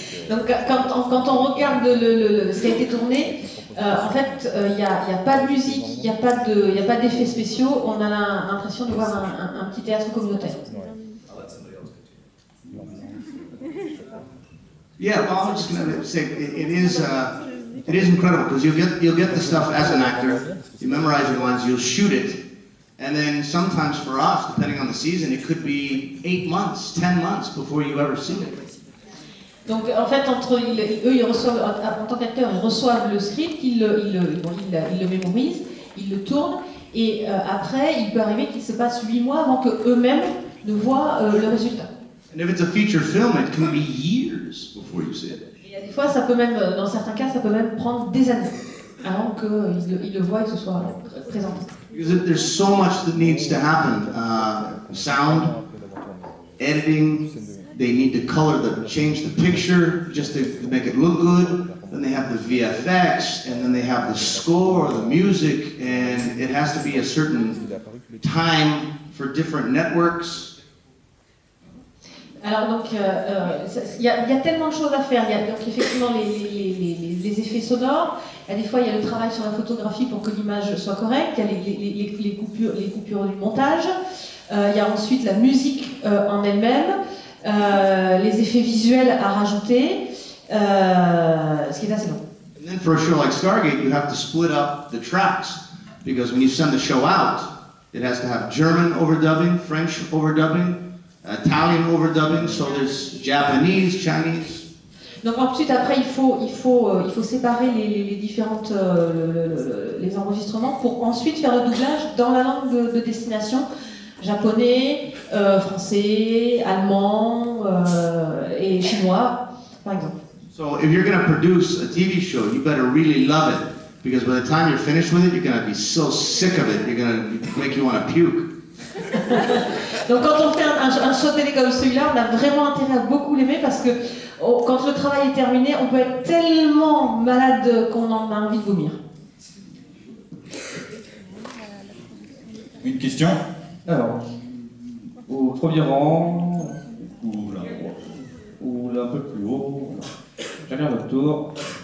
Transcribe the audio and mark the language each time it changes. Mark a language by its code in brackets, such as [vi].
[fr] Donc quand on regarde ce qui a été tourné, en fait il n'y a pas de musique, il n'y a pas d'effets spéciaux, on a l'impression de voir un petit théâtre communautaire. [en] Yeah, well, I was just going to say it is incredible because you'll get the stuff as an actor, you memorize your lines, you'll shoot it, and then sometimes for us, depending on the season, it could be 8 months, 10 months before you ever see it. [fr] Donc en fait, ils reçoivent, en tant qu'acteurs, ils reçoivent le script, ils le mémorisent, ils le tournent, et après, il peut arriver qu'il se passe 8 mois avant qu'eux-mêmes ne voient le résultat. [en] And if it's a feature film, it can be years before you see it. [fr] Et des fois, ça peut même, dans certains cas, ça peut même prendre des années avant qu'ils le voient et que ce soit présenté. [en] Because there's so much that needs to happen. Sound, editing, they need to change the picture just to make it look good. Then they have the VFX, and then they have the score, the music, and it has to be a certain time for different networks. [fr] Alors donc, il y a tellement de choses à faire. Il y a donc effectivement les effets sonores. Et des fois, il y a le travail sur la photographie pour que l'image soit correcte. Il y a les coupures du montage. Il y a ensuite la musique en elle-même, les effets visuels à rajouter, ce qui est assez long. [en] And then for a show like Stargate, you have to split up the tracks because when you send the show out, it has to have German overdubbing, French overdubbing, Italian overdubbing, so there's Japanese, Chinese. [fr] Donc ensuite après il faut séparer les différentes les enregistrements pour ensuite faire le doublage dans la langue de destination, japonais, français, allemand et chinois par exemple. [en] So if you're going to produce a TV show, you better really love it because by the time you're finished with it, you're going to be so sick of it, you're going to make you want to puke. [fr] Donc quand on fait un show télé comme celui-là, on a vraiment intérêt à beaucoup l'aimer parce que quand le travail est terminé, on peut être tellement malade qu'on en a envie de vomir. Une question? Alors, au premier rang, ou là un peu plus haut, chacun votre tour.